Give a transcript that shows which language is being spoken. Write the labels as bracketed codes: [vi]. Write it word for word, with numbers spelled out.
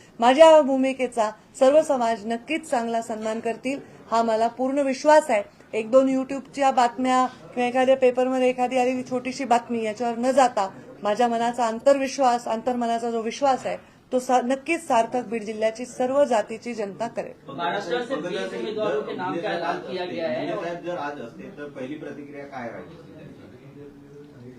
[mr] माझ्या भूमिकेचा सर्व समाज नक्कीच चांगला सन्मान करतील हा मला पूर्ण विश्वास आहे. एक दोन युट्यूबच्या बातम्या किंवा एखाद्या पेपरमध्ये एखादी आलेली छोटीशी बातमी याच्यावर न जाता माझ्या मनाचा अंतर्विश्वास, अंतर्मनाचा जो विश्वास आहे तो सा, नक्कीच सार्थक बीड जिल्ह्याची सर्व जातीची जनता करेल. [hi] महाराष्ट्र से बीस उम्मीदवारों के नाम का ऐलान किया गया है और [mr] साहेब जर आज असते तर पहिली प्रतिक्रिया काय राहिली असती त्यांची?